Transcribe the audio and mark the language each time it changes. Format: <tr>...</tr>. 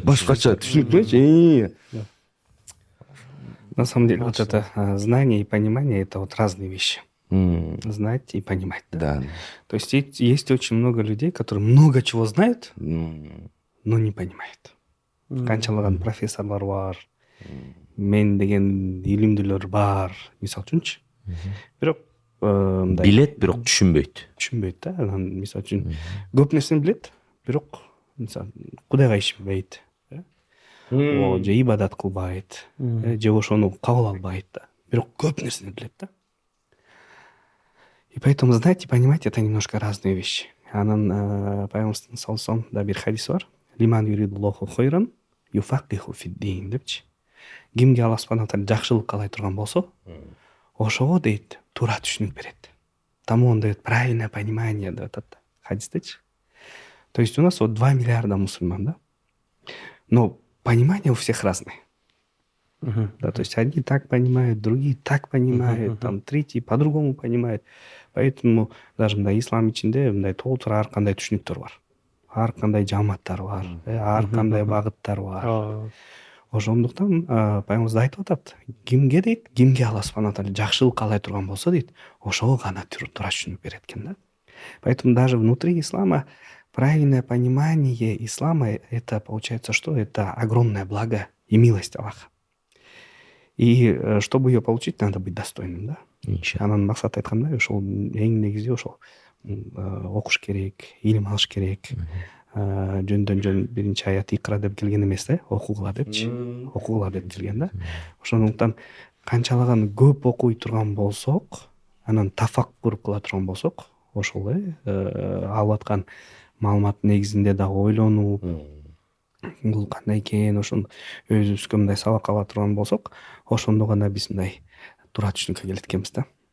<ky>түшүнүк.</ky> <ru>На самом деле, вот это знание и понимание — это вот разные вещи. Знать и понимать. Да. То есть есть очень много людей, которые много чего знают, но не понимают.</ru> <ky>Канчалаган профессорлар бар, мен деген илимдүүлөр бар, мисалы үчүнчү. Бирок билет, бирок түшүнбөйт да. Анан мисалы үчүн көп нерсени билет, бирок мисалы Кудайга ишенбейт. Же ибадат кылбайт, же ошону кабыл албайт да. Бирок көп нерсени билет да.</ky> <ru>И поэтому знать и понимать — это немножко разные вещи.</ru> <ky>Анан пайгамбарыбыздын саллаллаху алейхи да бир хадис бар.</ky> <ar>Лиман юридуллаху хойран юфакиху фиддин депчи.</ar> <ky>Кимге Аллах субхана таала жакшылык каалай турган болсо, ошого дейт, туура түшүнүк берет.</ky> <ru>Тому он дает правильное понимание</ru> <ky>деп атат хадистечи.</ky> <ru>То есть у нас вот 2 миллиарда мусульман, да? Но понимание у всех разное. Да, то есть одни так понимают, другие так понимают, там третьи по-другому понимают. Поэтому даже</ru> <ky>мындай ислам ичинде мындай толтур ар кандай түшүнүктөр бар. Ар кандай жамааттар бар, ар кандай багыттар бар. Ошондуктан пайгамбарыбыз айтып атат, кимге дейт, кимге Аллах субхана таала жакшылык каалай турган болсо дейт, ошого гана туура түшүнүк берет экен да.</ky> <ru>Поэтому даже внутри ислама правильное понимание ислама это получается что? Это огромное благо и милость Аллаха. И чтобы ее получить, надо быть достойным, да?</ru> <ky>Анан максат айткандай ошол эң негизи ошол окуш керек, илим алыш керек. Жөндөн жөн биринчи аят икра деп келген эмес да, окугула депчи. Окугула деп келген да. Ошондуктан канчалаган көп окуй турган болсок, анан тафаккур кыла турган болсок, ошол алып аткан маалымат негизинде дагы ойлонуп, бул кандай экен, ошону өзүбүзгө мындай сабак ала турган болсок, ошондо гана биз мындай туура түшүнүккө келет экенбиз да.</ky>